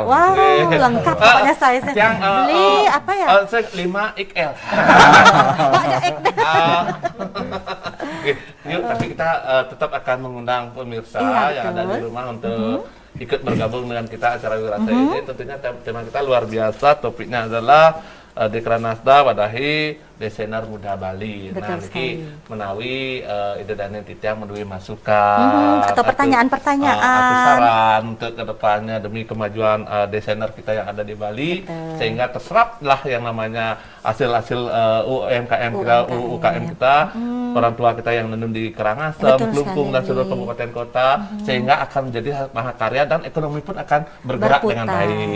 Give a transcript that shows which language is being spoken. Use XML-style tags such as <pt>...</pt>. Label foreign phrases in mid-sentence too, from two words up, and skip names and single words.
<id>Wow, gitu. Lengkap pokoknya size. Beli apa ya? 5 XL. Yuk, tapi kita tetap akan mengundang pemirsa yang ada di rumah untuk ikut bergabung dengan kita acara Wirasa ini. Tentunya tema kita luar biasa, topiknya adalah Dekranasda wadahi desainer muda Bali. Nah,</id> <ban>niki menawi</ban> <id>ide dan</id> <ban>Titiang menawi</ban> <id>masukan atau pertanyaan-pertanyaan atau saran untuk kedepannya demi kemajuan desainer kita yang ada di Bali. Sehingga terseraplah yang namanya hasil-hasil UMKM kita, orang tua kita yang menenun di Karangasem, Klungkung dan seluruh kabupaten kota, sehingga akan menjadi mahakarya dan ekonomi pun akan bergerak dengan baik.</id>